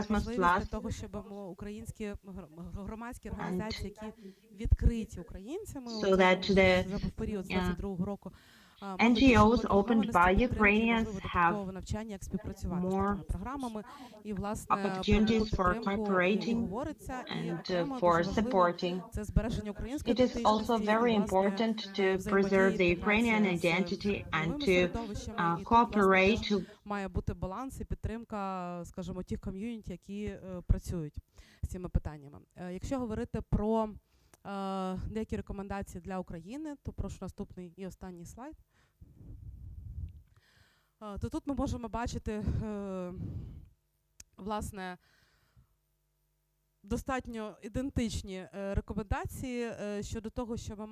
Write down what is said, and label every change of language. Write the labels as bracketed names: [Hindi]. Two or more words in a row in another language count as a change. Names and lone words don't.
[Ukrainian] можливість для того, щоб українські громадські організації, які відкриті українцями [English] so that the [Ukrainian] за період з 22-го року, [English] NGOs opened by Ukrainians have [Ukrainian] навчання, як співпрацювати з [English] more [Ukrainian] такими програмами, і, власне, [English] opportunities for cooperating and for supporting. [Ukrainian] це збереження української [English] It is also very important to preserve the Ukrainian identity and to cooperate. [Ukrainian] Має бути баланс і підтримка, скажімо, тих ком'юніті, які працюють з цими питаннями. Якщо говорити про деякі рекомендації для України, то прошу наступний і останній слайд. То тут ми можемо бачити, власне, достатньо ідентичні рекомендації щодо того, що ми